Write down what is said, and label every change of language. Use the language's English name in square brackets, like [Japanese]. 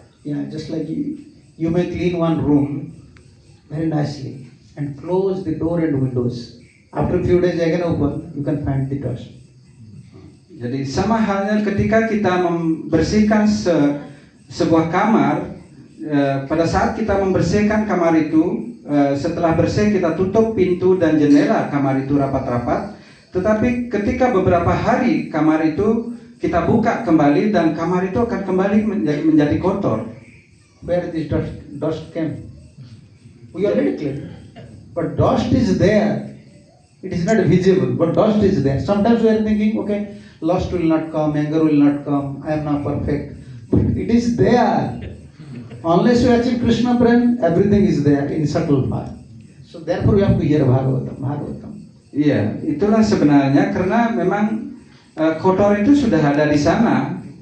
[English] Yeah, just like you may clean one room very nicely and close the door and windows. After a few days again open, you can find the dust. [Indonesian] Jadi sama halnya ketika kita membersihkan sebuah kamar, pada saat kita membersihkan kamar itu, setelah bersih kita tutup pintu dan jendela kamar itu rapat-rapat. Tetapi ketika beberapa hari kamar itu kita buka kembali dan kamar itu akan kembali menjadi kotor. [English] Where this dust came? We already cleaned. But dust is there. It is not visible, but dust is there. Sometimes we are thinking, okay, lust will not come, anger will not come, I am now perfect. But it is there. Unless you achieve Krishna Prem, everything is there in subtle form. So therefore you have to hear Bhagavatam. [Indonesian] Iya, itulah sebenarnya karena memang kotor itu sudah ada di sana.